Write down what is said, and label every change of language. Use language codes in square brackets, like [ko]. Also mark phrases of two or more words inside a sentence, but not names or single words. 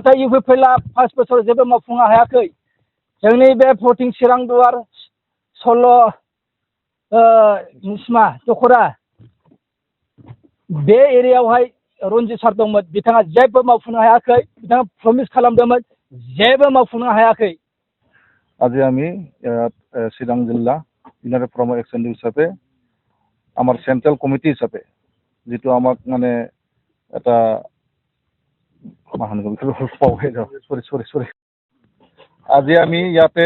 [brx] नाथाय इउपिपिएलआ 5 बोसोर जेबो मावफुंनो हायाखै। जोंनि बे भटिं चिरांदुवार 16 निस्मा दखरा बे एरियायावहाय रन्जित सार दंमोन, बिथाङा जेबो मावफुंनो हायाखै। बिथाङा प्रमिस खालामदोंमोन, जेबो मावफुंनो हायाखै। [as] আজি আমি চিৰাং জিলা ইউনাইটেড ফৰাম এক্সন হিচাপে আমাৰ চেন্ট্ৰেল কমিটি হিচাপে যিটো আমাক মানে এটা আজি আমি ইয়াতে